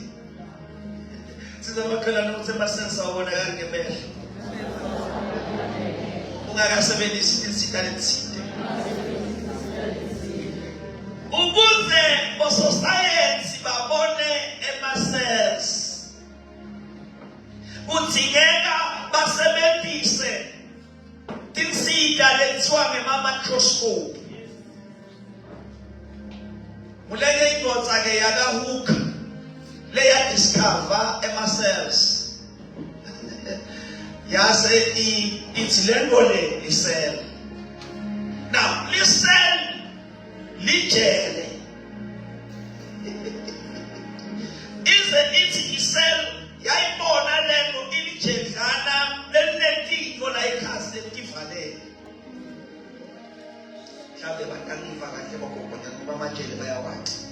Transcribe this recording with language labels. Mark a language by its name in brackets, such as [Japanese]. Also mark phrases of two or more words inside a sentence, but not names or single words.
[Swati] Sizamakhelana ukuthi ema-cells awabonakali ngemehlo ungakasebenzisi tinsita letithile. Ukuze ososayensi babone ema-cells, kudingeka basebenzise tinsita lethiwa ngema-microscope. Muleke indodza ke yakaHooke leya discover ema-cells. Yase ithi lento le i-cell. [English] Now, this cell [Swati] lijele. Ize ithi i-cell yayibona lento ilijelana lenetiko la ikhasi letivalele. Mhlawumbe bataniva kahle bakubona ngoba amajele bayawathi.